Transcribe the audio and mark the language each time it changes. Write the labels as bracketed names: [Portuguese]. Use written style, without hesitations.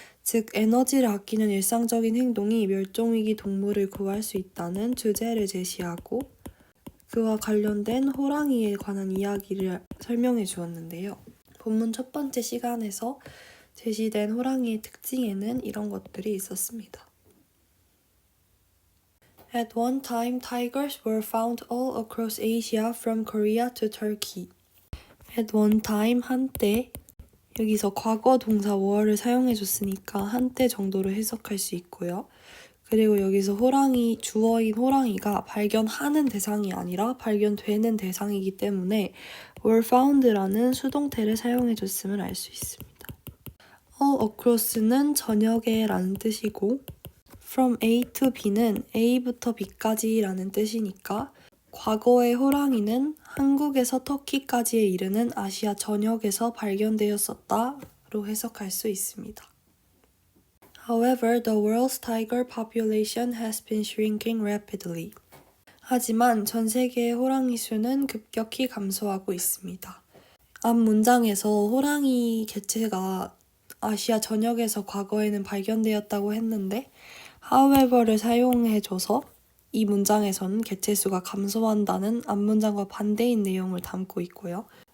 [Korean] 즉, 에너지를 아끼는 일상적인 행동이 멸종위기 동물을 구할 수 있다는 주제를 제시하고 그와 관련된 호랑이에 관한 이야기를 설명해 주었는데요. 본문 첫 번째 시간에서 제시된 호랑이의 특징에는 이런 것들이 있었습니다. [English] At one time, tigers were found all across Asia from Korea to Turkey. At one time, 한때. [Korean] 여기서 과거 동사 were를 사용해줬으니까 한때 정도로 해석할 수 있고요. 그리고 여기서 호랑이, 주어인 호랑이가 발견하는 대상이 아니라 발견되는 대상이기 때문에 were found라는 수동태를 사용해줬음을 알 수 있습니다. all across는 저녁에 라는 뜻이고 from A to B는 A부터 B까지 라는 뜻이니까 과거의 호랑이는 한국에서 터키까지에 이르는 아시아 전역에서 발견되었었다로 해석할 수 있습니다. [English] However, the world's tiger population has been shrinking rapidly. [Korean] 하지만 전 세계의 호랑이 수는 급격히 감소하고 있습니다. 앞 문장에서 호랑이 개체가 아시아 전역에서 과거에는 발견되었다고 했는데 however를 사용해줘서 이 문장에서는 개체수가 감소한다는 앞 문장과 반대인 내용을 담고 있고요.